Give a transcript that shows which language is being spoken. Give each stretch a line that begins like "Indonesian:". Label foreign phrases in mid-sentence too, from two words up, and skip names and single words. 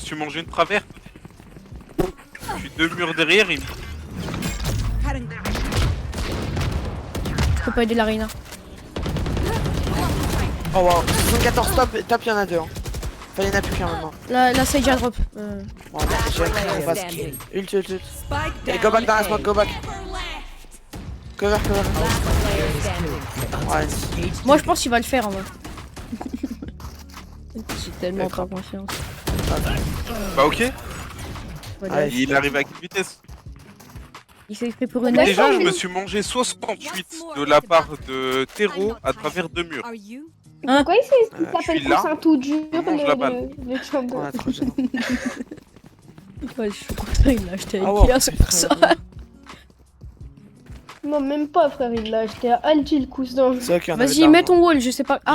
French: me suis mangé une travers. Je suis 2 murs derrière, il me... Je peux pas aider la Reina. Oh wow. 74 top, y'en a 2. Hein. Enfin, y'en a plus qu'un maintenant. La sage a drop. Bon, j'ai appris, on passe. Standing. Ult. Spike Et down.
English: go back
French: dans la
English: smoke, go back. Cover. Player standing.
French: Ouais. Moi je pense qu'il va le faire en vrai. J'ai tellement pas D'accord. confiance. Bah ok, Voilà. Allez. il arrive à quelle vitesse? Il s'est pris pour une Bah, Déjà, je mais- me suis mangé 68 de la part de Tero à travers 2 murs.
English: Are you?
French: Hein? Pourquoi il je s'appelle suis là. Poussin tout dur, Je mange la balle. le chamber. On a trop gênant. Ouais, je suis content, il l'a acheté Ah à ouais, Ikea, c'est pour ça. Non, même pas, frère, il l'a acheté à Alti le cousin. C'est vrai qu'il y en avait Vas-y, de mets l'argent. ton wall, je sais pas. Ah,